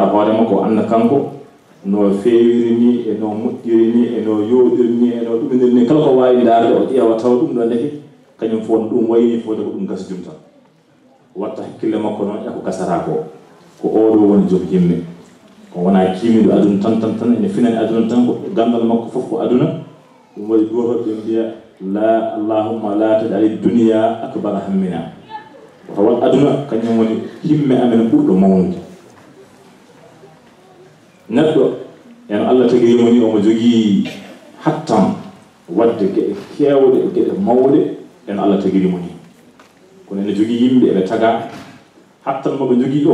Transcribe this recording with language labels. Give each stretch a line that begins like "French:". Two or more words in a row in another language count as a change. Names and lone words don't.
Fula: hoore makko anna kanko no feewiri ni e no muddiri ni e no yoodiri ni e no duminir ni kala ko wawi darde o ƴeewa taw dum do ndeke kanyum fon dum wayni fode ko dum gasdum tan watta hakkille makko non e ko gasara ko odo woni jom himme ko wana kimido aduna tan ene finani aduna tan ko gandal makko fof ko aduna dum wadi goto be biya la
Arabic: اللهم لا تجعل الدنيا أكبر همنا
Fula: ko wal aduna kanyum woni himme amen burdo mawnude neddo en Allah tagi moni o mo jogi hattam wadde kewde gede mawde en Allah tagi moni kono ne jogi yimbe be taga hattan mo be jogi o